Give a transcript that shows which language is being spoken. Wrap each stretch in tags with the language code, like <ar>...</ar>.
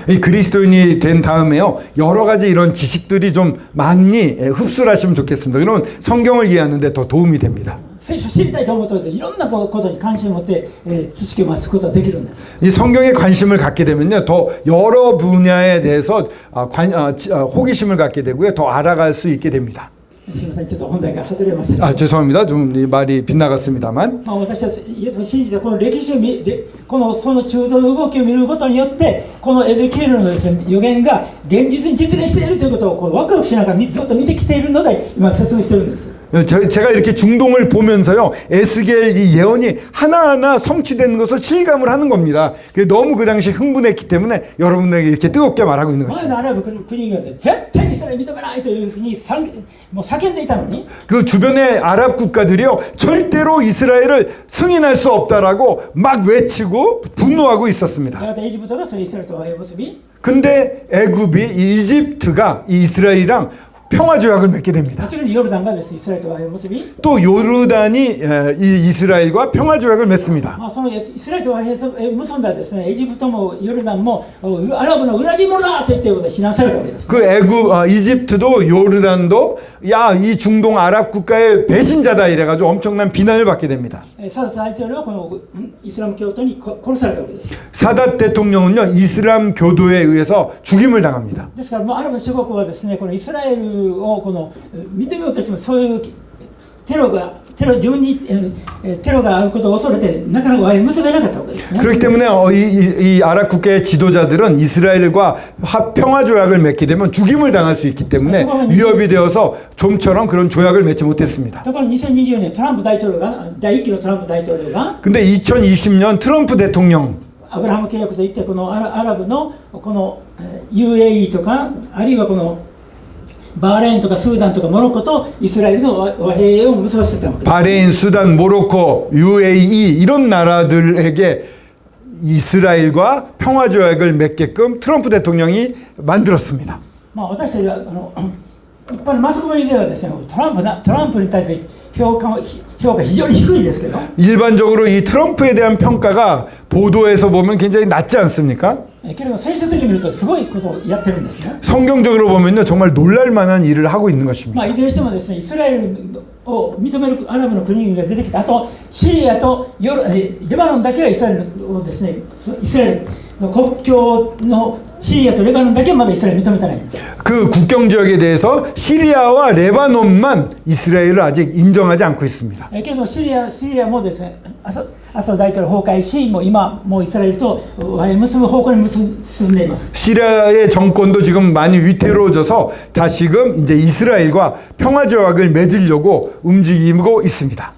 <ko>이 그리스도인이 된 다음에요, 여러 가지 이런 지식들이 좀 많이 흡수를 하시면 좋겠습니다. 그러면 성경을 이해하는 데 더 도움이 됩니다.</ko> <ja>聖書を知りたいと思うといろんなことに関心を持って知識を増すことができるんです。</ja> <ko>이 성경에 관심을 갖게 되면요, 더 여러 분야에 대해서 호기심을 갖게 되고요, 더 알아갈 수 있게 됩니다.</ko> <ja>すみません、ちょっと本題から外れましたけど、</ja> <ko>죄송합니다. 좀 말이 빗나갔습니다만.</ko> <ja>私たちイエスを信じてこの歴史をその中東の動きを見ることによって、このエゼキエルのですね、予言が現実に実現しているということをワクワクしながらずっと見てきているので今説明しているんです。</ja> <ko>제가 이렇게 중동을 보면서요, 에스겔 이 예언이 하나하나 성취되는 것을 실감을 하는 겁니다. 너무 그 당시 흥분했기 때문에 여러분에게 이렇게 뜨겁게 말하고 있는</ko> <ja>前</ja> <ko>것입니다.</ko> <ja>のアラブ国が絶対にイスラエルを認めないというふうにもう叫んでいたのに、</ja> <ko>그 주변의 아랍 국가들이요, 절대로 이스라엘을 승인할 수 없다라고 막 외치고 분노하고 있었습니다.</ko> <ja>やがてエジプトがそのイスラエルと和平を結び、</ja> <ko>근데 애굽이, 이집트가 이 이스라엘이랑 평화 조약을 맺게</ko> <ja>も</ja> <ko>됩니다.</ko> <ja>ちろんヨルダンがですね、イスラエルと和平を結び、</ja> <ko>또 요르단이 이 이스라엘과 평화 조약을 맺습니다.</ko> <ja>そのイスラエルと和平を結んだですね、エジプトもヨルダンもアラブの裏切り者だと言っていることで非難されたわけです。</ja> <ko>그 이집트도 요르단도 야, 이 중동 아랍 국가의 배신자다 이래가지고 엄청난 비난을 받게 됩니다.</ko> <ja>サダット大統領はこのイスラム教徒に殺されたわけです。</ja> <ko>사닷 대통령은요, 이슬람 교도에 의해서 죽임을 당합니다.</ko> <ja>ですからもうアラブ諸国はですね、このイスラエルをこの認めようとしてもそういう自分にテロがあることを恐れてなかなか和平を結べなかったわけですね。</ja> <ko>그렇기 때문에 이 아랍 국가의 지도자들은 이스라엘과 평화 조약을 맺게 되면 죽임을 당할 수 있기 때문에 위협이 되어서 좀처럼 그런 조약을 맺지 못했습니다.</ko> <ja>ところが2020年トランプ大統領が第1期のトランプ大統領が</ja> <ko>근데 2020년 트럼프 대통령</ko> <ja>アブラハム契約といってこのアラブのこの UAE とかあるいはこのバーレーンとかスーダンとかモロッコとイスラエルの和平を結ばせたわけです。</ja> <ko>바레인, 수단, 모로코, UAE 이런 나라들에게 이스라엘과 평화 조약을 맺게끔 트럼프 대통령이 만들었습니다.</ko> <ja>私たちは一般のマスコミではですね、トランプに対して評価非常に低いですけど、</ja> <ko>일반적으로 이 트럼프에 대한 평가가 보도에서 보면 굉장히 낮지 않습니까?</ko> <ja>けれど聖書的に見るとすごいことをやってるんですね。</ja> <ko>성경적으로 보면요, 정말 놀랄 만한 일을 하고 있는 것입니다.</ko> <ja>いずれにしてもですね、イスラエルを認めるアラブの国が出てきた。あとシリアとレバノンだけはイスラエルをですね、イスラエルの国境のシリアとレバノンだけはまだイスラエル認めてない。</ja> <ko>그 국경 지역에 대해서 시리아와 레바논만 이스라엘을 아직 인정하지 않고 있습니다.</ko> <ja>けどシリアもですね、アサド大統領崩壊し、もう今もうイスラエルと和平を結ぶ方向に進んでいます。</ja> <ko>시리아의 정권도 지금 많이 위태로워져서 다시금 이제 이스라엘과 평화 조약을 맺으려고 움직이고 있습니다.</ko>